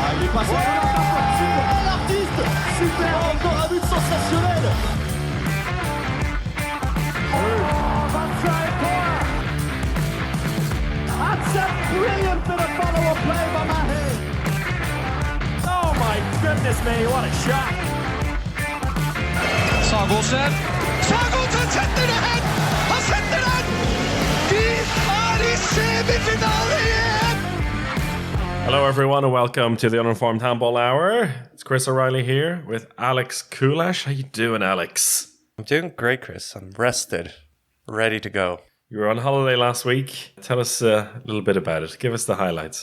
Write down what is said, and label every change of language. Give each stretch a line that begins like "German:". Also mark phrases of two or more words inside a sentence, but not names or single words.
French: passe super l'artiste, super, encore un but sensationnel.
English: That's a brilliant bit of follow-up play by Mahe. Oh my goodness me, what a shot.
Norwegian: Sagosen setter det hen! Han setter den! De er i semifinale igjen!
English: Hello everyone and welcome to the Uninformed Handball Hour. It's Chris O'Reilly here with Alex Kulash. How you doing, Alex? I'm doing great, Chris. I'm rested, ready to go. You were on holiday last week. Tell us a little bit about it. Give us the highlights.